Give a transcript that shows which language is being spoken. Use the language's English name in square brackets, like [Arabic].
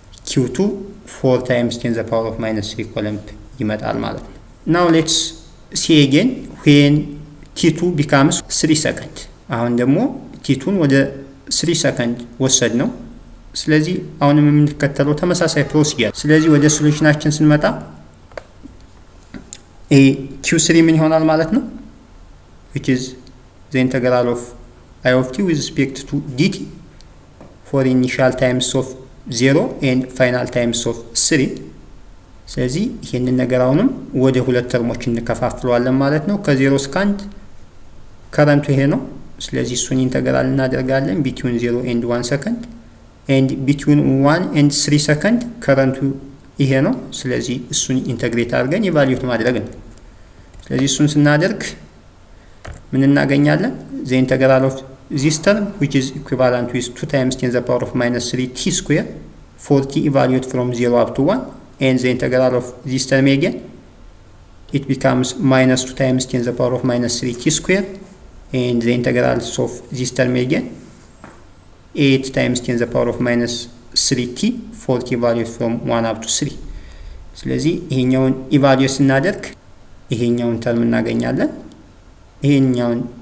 [English] q2 4 times 10 to the power of minus 3 [Amharic] coulomb ይመጣል ማለት ነው። [English] now let's see again when t2 becomes 3 second [Amharic] አሁን ደግሞ t2ን ወደ 3 ሰከንድ ወሰድ ነው። ስለዚህ አሁንም የምንከተለው ተመሳሳይ ፕሮሲጀር። ስለዚህ ወደ ሶሉሽናችን ስንመጣ q3 ምን ይሆናል ማለት ነው? [English] which is the integral of I of t with respect to dt for initial times of 0 and final times of 3 [Amharic] ስለዚህ ይሄንን ነገር አሁንም ወደ ሁለት ተርሞች እንከፋፍለዋለን ማለት ነው። ከ0 እስከ 1 ከረንቱ ይሄ ነው። ስለዚህ እሱን ኢንተግራል እናደርጋለን [English] between 0 and 1 second and between 1 and 3 second [Amharic] ከረንቱ ይሄ ነው። ስለዚህ እሱን ኢንተግሬት አድርገን ኢቫሉዌት ማድረግ ነው። ስለዚህ እሱን ስናደርግ ምን እናገኛለን? [English] the integral of this term which is equivalent with 2 times 10 to the power of minus 3 t square for t evaluate from 0 up to 1 and the integral of this term again it becomes minus 2 times 10 to the power of minus 3 t square and the integrals of this term again 8 times 10 to the power of minus 3t for t evaluate from 1 up to 3 [Amharic] ስለዚህ ይሄኛውን ኢቫሉዌት ስናደርግ ይሄኛውን ተርም እናገኛለን። ይሄኛውን